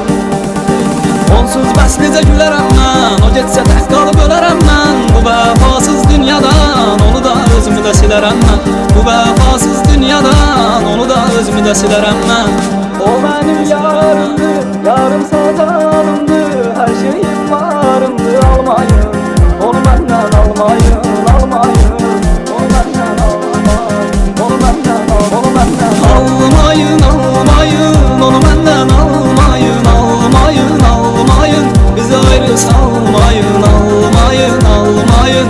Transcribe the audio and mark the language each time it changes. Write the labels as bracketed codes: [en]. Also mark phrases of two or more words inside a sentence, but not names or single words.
[az] Onsuz bəs necə gülərəm mən, o getsə tək qalıb ölərəm mən. Bu vəfasız dünyadan, onu da özümü də silərəm mən. Bu vəfasız dünyadan, onu da özümü də silərəm mən. O mənim yarımdır, yarım satanımdır. Hər şeyim varımdır, [tr] almayın. Onu benden almayın, almayın. Onu benden almayın, onu benden almayın, almayın. Onu benden almayın, almayın, almayın. Bizi ayrı salmayın, almayın, almayın.